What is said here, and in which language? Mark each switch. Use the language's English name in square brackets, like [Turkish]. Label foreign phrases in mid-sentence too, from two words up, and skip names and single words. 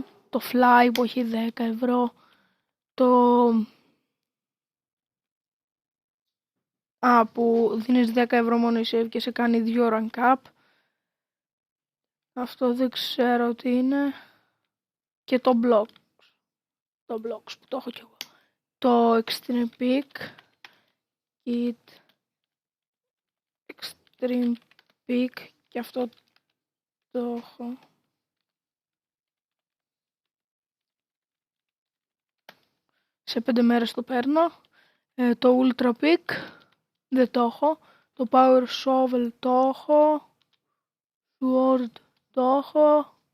[Greek] Το fly που έχει 10 ευρώ. Που δίνεις 10 ευρώ μόνο save και σε κάνει 2 [English] rank up. [Greek] Αυτό δεν ξέρω τι είναι. Και το blocks. Το blocks που το έχω κι εγώ. Το extreme peak. Kit. Extreme peak. Και αυτό το έχω. Σε 5 μέρες το παίρνω. Το ultra peak. Δεν το έχω. Το power shovel το έχω. Sword το έχω.